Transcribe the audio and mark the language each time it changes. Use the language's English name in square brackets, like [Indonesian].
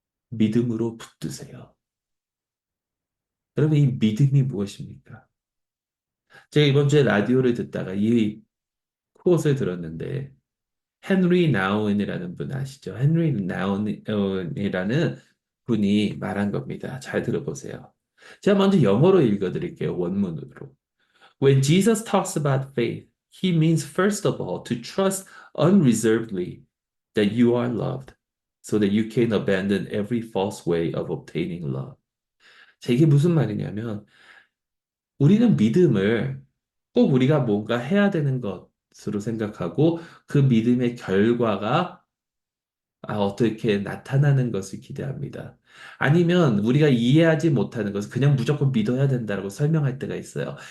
[Korean] 믿음으로 붙드세요. 여러분, 이 믿음이 무엇입니까? 제가 이번 주에 라디오를 듣다가 이 코것을 들었는데, 헨리 나운이라는 분 아시죠? 헨리 나운이라는 분이 말한 겁니다. 잘 들어보세요. 제가 먼저 영어로 읽어드릴게요. 원문으로. [English] When Jesus talks about faith, he means first of all to trust unreservedly that you are loved, so that you can abandon every false way of obtaining love. [Korean] 자, 이게 무슨 말이냐면, 우리는 믿음을 꼭 우리가 뭔가 해야 되는 것으로 생각하고 그 믿음의 결과가 어떻게 나타나는 것을 기대합니다. 아니면 우리가 이해하지 못하는 것을 그냥 무조건 믿어야 된다고 설명할 때가 있어요.